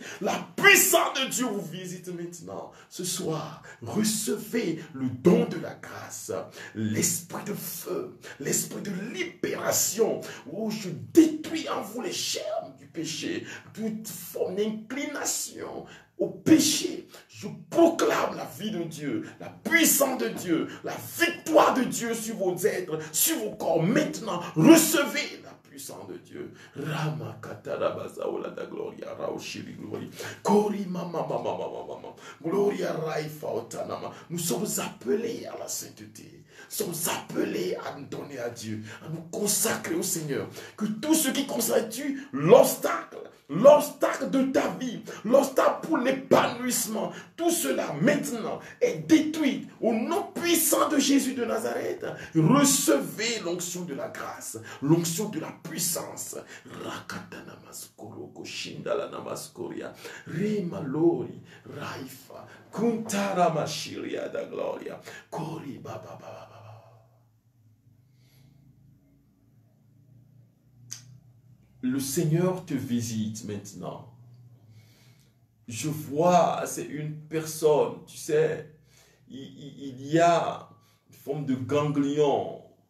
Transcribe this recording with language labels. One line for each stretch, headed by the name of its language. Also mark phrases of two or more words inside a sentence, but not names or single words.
French: La puissance de Dieu vous visite maintenant. Ce soir, recevez le don de la grâce, l'esprit de feu, l'esprit de libération, où je détruis en vous les germes du péché, toute forme d'inclination au péché. Je proclame la vie de Dieu, la puissance de Dieu, la victoire de Dieu sur vos êtres, sur vos corps. Maintenant, recevez la puissance de Dieu. Rama katara bazaola da gloria raoshiri glory. Kori mama mama mama mama. Gloria raifa otanama. Nous sommes appelés à la sainteté. Nous sommes appelés à nous donner à Dieu, à nous consacrer au Seigneur. Que tout ce qui constitue l'obstacle de ta vie, l'obstacle pour l'épanouissement, tout cela maintenant est détruit au nom puissant de Jésus de Nazareth. Recevez l'onction de la grâce, l'onction de la puissance. Rakatana maskoro koshindala namaskoria, remalori raifa kuntara mashiria da gloria, kori baba baba. Le Seigneur te visite maintenant. Je vois, c'est une personne, tu sais, il y a une forme de ganglion.